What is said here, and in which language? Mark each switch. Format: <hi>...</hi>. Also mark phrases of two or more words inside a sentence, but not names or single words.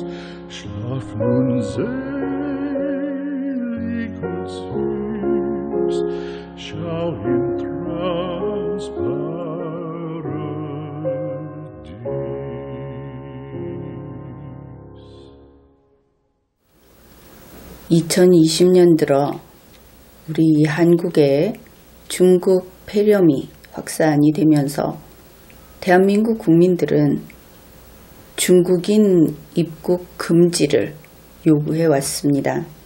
<de>Schlaf nun selig und süß, schau im Traumsparadies.</de> <ko>2020년 들어 우리 한국에 중국 폐렴이 확산이 되면서 대한민국 국민들은 중국인 입국 금지를 요구해 왔습니다.</ko>